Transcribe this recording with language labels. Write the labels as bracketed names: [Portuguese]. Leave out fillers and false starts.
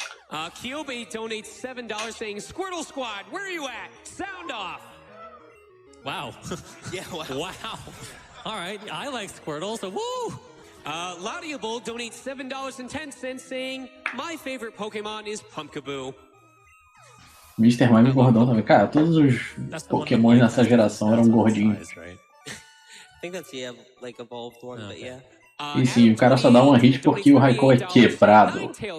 [English] Kyobe donates $7 saying Squirtle Squad, where are you at? Sound off. Wow. Yeah, wow. Wow. All right, I like Squirtle, so woo! Laudable donates $7.10 saying my favorite Pokemon is Pumpkaboo. [Portuguese] Mr. Mime gordão também. Cara, todos os Pokémon nessa geração eram gordinhos. [English] I think that's like evolved one, but yeah. [Portuguese] E sim, o cara só dá uma hit porque o Raikou é quebrado.